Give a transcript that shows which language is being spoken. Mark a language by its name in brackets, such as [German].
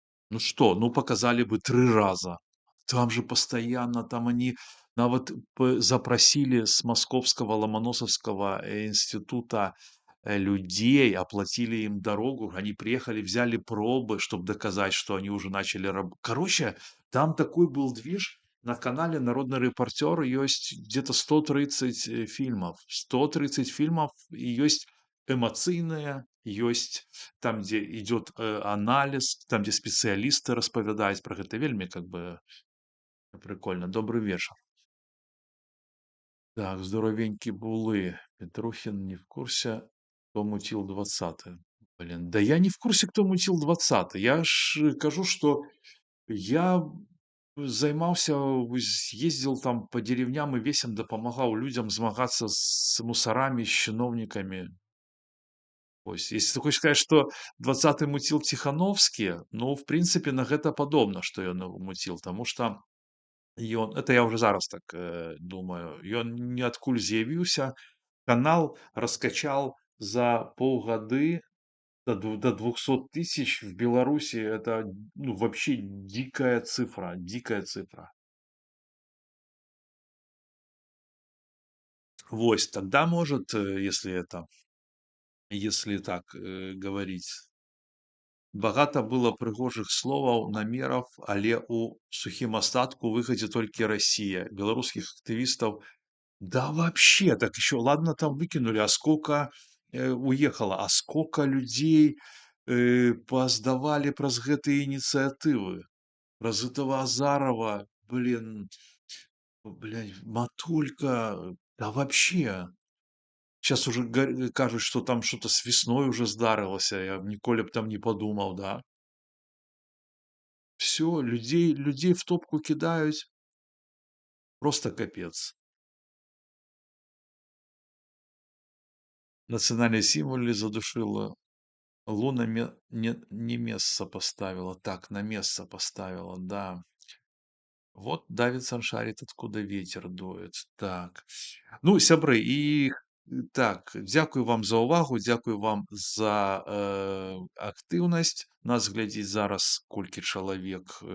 [Russian] Ну что, ну, показали бы 3 раза. Там же постоянно, там они нават запросили с Московского Ломоносовского института людей, оплатили им дорогу, они приехали, взяли пробы, чтобы доказать, что они уже начали работать. Короче, там такой был движ. На канале «Народный репортер» есть где-то 130 фильмов. 130 фильмов, и есть [Belarusian] эмоцыйныя, ёсць там, дзе идет анализ, там, дзе спецыялісты распавядаюць пра гэта. [Russian] Вельмі как бы прикольно. Добрый вечер. Так, здоровенькі булы. Петрухин не в курсе, кто мутил 20-й. Блин, да я не в курсе, кто мутил 20-й. Я ж кажу, что я [Belarusian] займаўся, ездзіў там по деревням і весям дапамагаў людзям змагацца з мусарамі, з чыноўнікамі. Вось, если ты хочаш сказаць, што 20 муціл Ціхановскі, ну, в прынцыпе, на гэта падобна, што ён муціл, таму што ён, это я ўжо зараз так думаю, ён ніадкуль з'явіўся, [Russian] канал раскачал за полгады до 200 тысяч в Беларуси. Это, ну, вообще дикая цифра, дикая цифра. [Belarusian] Вось, [Russian] тогда может, если так говорить, [Belarusian] багата было прыгожых словаў, намераў, але ў сухім астатку выхадзе толькі Россия. Беларускіх актывістаў, [Russian] да вообще, так еще, ладно, там выкинули, а сколько уехало, а сколько людей поздавали праз гэтые инициативы, праз этого Азарова, блин, Матулька, да вообще. Сейчас уже кажут, что там что-то с весной уже [Belarusian] здарылася, я ніколі б там не подумал, [Russian] да. Все, людей в топку кидают, просто капец. Национальные символы задушила. Луна не место поставила. Так, на место поставила, да. Вот Давидсон шарит, откуда ветер дует. Так. [Belarusian] Ну, сябры, і так, дзякую вам за ўвагу, дзякую вам за актыўнасць. Нас глядзіць зараз колькі чалавек?